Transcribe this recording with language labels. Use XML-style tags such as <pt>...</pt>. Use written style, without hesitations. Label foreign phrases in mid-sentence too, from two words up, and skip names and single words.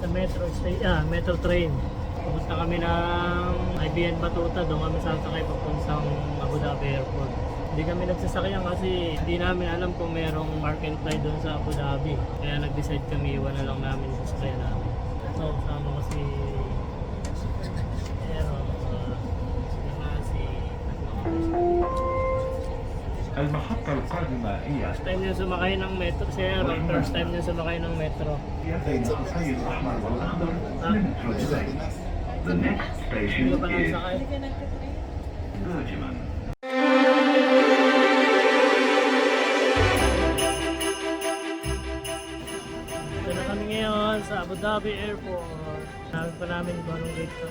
<en>metro train.</en> <tl>Pupunta kami ng IBN Batuta, doon kami sasakay papuntang Abu Dhabi Airport. Hindi kami nagsasakyan kasi hindi namin alam kung merong</tl> <en>park and fly</en> <tl>doon sa Abu Dhabi. Kaya nag-decide kami, iwan na lang namin sa sasakyan namin. So, kasama ko si Aaron, si</tl> <ar>المحطة القادمة هي</ar> <en>first time</en> <tl>niya sumakay ng metro. Si Aaron,</tl> <en>first time</en> <tl>niya sumakay ng metro.</tl> <ar>بين الخطي الأحمر والأخضر من حجزين.</ar> <en>The next station</en> <tl>Hindi pa lang</tl> <en>is</en> <tl>sakay. Bergman. Ito na kami ngayon sa Abu Dhabi Airport. Namin pa namin kung anong gate kami.</tl>